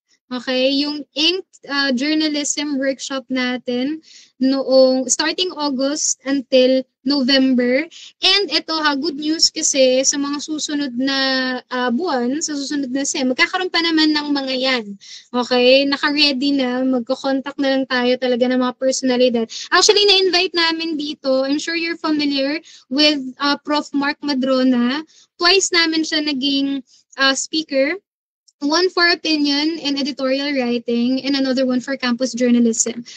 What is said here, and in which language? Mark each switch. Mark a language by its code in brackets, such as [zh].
[tl] Okay, yung Ink journalism workshop natin noong [en] starting August until November. [tl] And ito [en] good news [tl] kasi sa mga susunod na buwan, sa susunod na SEM, magkakaroon pa naman ng mga yan. Okay, naka-ready na, magko-contact na lang tayo talaga ng mga personalidad. [en] Actually, [tl] na-invite namin dito, [en] I'm sure you're familiar with Prof. [tl] Mark Madrona. Twice namin siya naging speaker. [en] One for opinion and editorial writing, and another one for campus journalism.